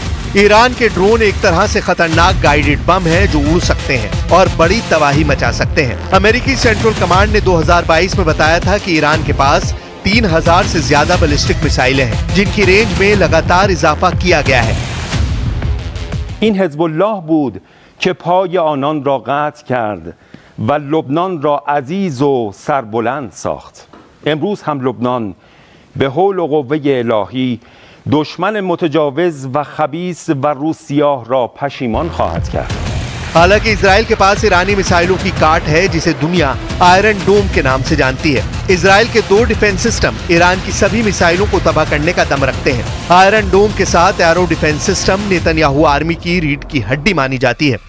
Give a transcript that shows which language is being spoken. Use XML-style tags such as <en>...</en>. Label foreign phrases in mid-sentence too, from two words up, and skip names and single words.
<hi>ईरान के ड्रोन एक तरह से खतरनाक</hi> <en>guided bomb</en> <hi>है जो उड़ सकते हैं और बड़ी तबाही मचा सकते हैं। अमेरिकी सेंट्रल कमांड ने 2022 में बताया था कि ईरान के पास 3000 से ज्यादा बैलिस्टिक मिसाइलें हैं, जिनकी रेंज में लगातार इजाफा किया गया है।</hi> <fa>این حزب الله بود که پای آنان را قطع کرد و لبنان را عزیز و سربلند ساخت. امروز هم لبنان به حول و قوه الهی دشمن متجاوز و خبیث و روسیاه را پشیمان خواهد کرد.</fa> <hi>हालांकि इजराइल के पास ईरानी मिसाइलों की काट है, जिसे दुनिया आयरन डोम के नाम से जानती है। इजराइल के 2</hi> <en>defence system</en> <hi>ईरान की सभी मिसाइलों को तबाह करने का दम रखते हैं। आयरन डोम के साथ एरो</hi> <en>defence system</en> <hi>नेतन्याहू आर्मी की रीढ़ की हड्डी मानी जाती है।</hi>